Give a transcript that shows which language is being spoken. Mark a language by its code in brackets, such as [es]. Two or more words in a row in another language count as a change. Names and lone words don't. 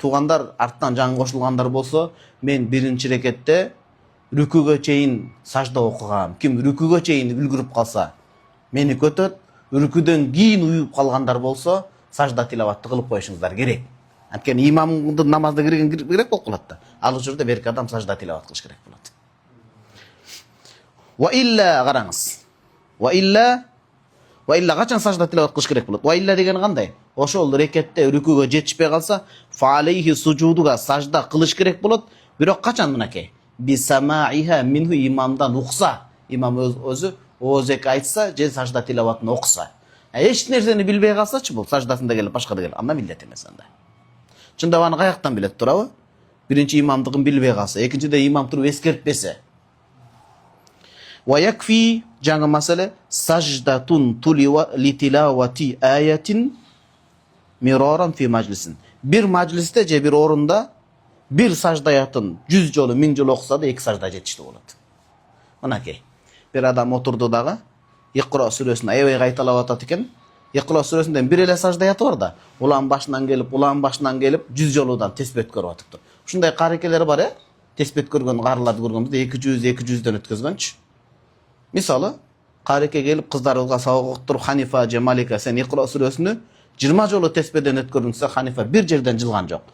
[ky] Туугандар, арттан жаңы кошулгандар болсо, мен биринчи рекетте рүкүгө чейин сажда окугам. Ким рүкүгө чейин үлгүрүп калса, мени көтөт. Рүкүдөн кийин уюп калгандар болсо, сажда тилаватты кылып коюшуңуздар керек. Анткени имамдын намазда кирген керек болуп калат да. Ал учурда берки адам сажда тилават кылыш керек болот. [ar] وإلا, [ky] караңыз. [ar] وإلا [ky] качан сажда тилават кылыш керек болот? Ва илля деген кандай? Ошол рекетте рүкүгө жетишпей калса, [ar] فعليه [ky] сужудуга сажда кылыш керек болот. Бирок качан мынакей? [ar] بسماعها منه, [ky] имамдан укса. Имам өзү оозек айтса, же сажда тилаватын окуса. Эч нерсени билбей калсачы, бул саждасында келип башкада келип, анда милдет эмес анда. Чындап аны каяктан билет турабы? Биринчи имамдыгын билбей калса, экинчиде имам туруп эскертпесе. [ar] ويكفي, [ky] жаңы маселе, [ar] سجدة لتلاوة آية مرارا في مجلس. [ky] Бир маджлисте же бир орунда бир саждаятын 100 жолу, 1000 жолу окуса да эки сажда жетиштүү болот. Мынакей. Бир адам отурду дагы, İkra сүрөсүн аябай кайталап атат экен. Икра сүрөсүндөн бир эле саждаят бар да, улам башынан келип 100 жолудан теспет көрүп атыптыр. Ушундай карекелер бар, теспет көргөн каарыларды көргөнбүз, 200-200дөн өткөзгөнчү. Мисалы, кареке келип кыздарыбызга сабак окуттуруп, Ханифа же Малика, сен Икра сүрөсүнү 20 жолу теспеден өткөрүнсө, Ханифа бир жерден жылган жок.